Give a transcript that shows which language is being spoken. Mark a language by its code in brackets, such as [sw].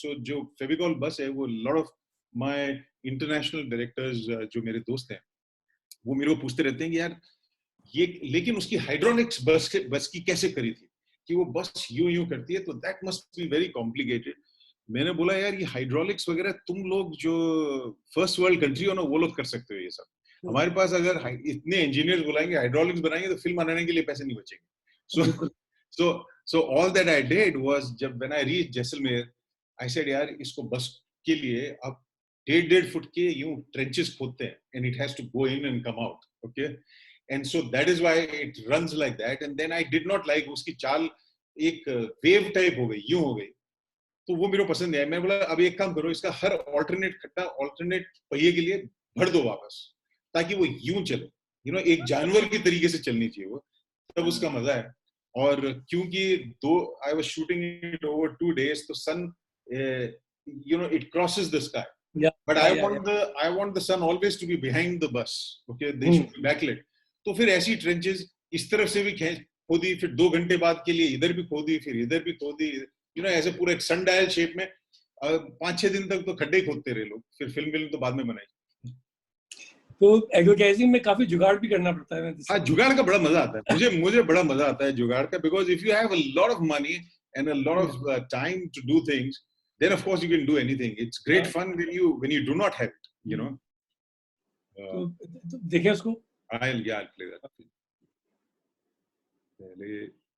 [hi] so जो फेविकॉल बस है वो [en] lot of my international directors [hi] जो मेरे दोस्त हैं वो मेरे को पूछते रहते हैं कि यार ये, लेकिन उसकी हाइड्रोलिक्स बस की कैसे करी थी कि वो बस यूं करती है, तो [en] That must be very complicated. [hi] मैंने बोला यार ये हाइड्रोलिक्स वगैरह तुम लोग जो फर्स्ट वर्ल्ड कंट्री हो ना वो लोग कर सकते हो ये सब, हमारे पास अगर इतने इंजीनियर्स बुलाएंगे हाइड्रोलिक्स बनाएंगे तो फिल्म बनाने के लिए पैसे नहीं बचेंगे। [en] so all that I did was [hi] जब [en] when I reached Jaisalmer I said [hi] यार इसको बस के लिए अब 1.5 फुट के यूं ट्रेंचेस खोदते हैं [en] and it has to go in and come out, okay, and so that is why it runs like that, and then I did not like [hi] उसकी चाल एक वेव टाइप हो गई, यूं हो गई, तो वो मेरे को पसंद नहीं आया। मैं बोला अब एक काम करो, इसका हर ऑल्टरनेट पहिए के लिए भर दो वापस ताकि वो यूं चले, एक जानवर की तरीके से चलनी चाहिए वो, तब उसका मजा है। और क्योंकि [en] I was shooting it over 2 days, [hi] तो सन [en] it crosses the sky, but I want the sun always to be behind the bus, okay, they should be backlit। [hi] तो फिर ऐसी ट्रेंचेस इस तरफ से भी खोदी, फिर 2 घंटे बाद के लिए इधर भी खोदी, फिर इधर भी खोदी, ऐसे पूरा एक सनडायल शेप में 5-6 दिन तक तो खड्डे खोदते रहे लोग, फिर फिल्म तो बाद में बनाई। तो एडवर्टाइजिंग में काफी जुगाड़ भी करना पड़ता है। हाँ, जुगाड़ का बड़ा मजा आता है, मुझे बड़ा मजा आता है जुगाड़ का, [en] Because if you have a lot of money and a lot of time to do things, then of course you can do anything। it's great fun when you do not have it, [hi] तो देखें उसको। [en] I'll play that [hi] पहले।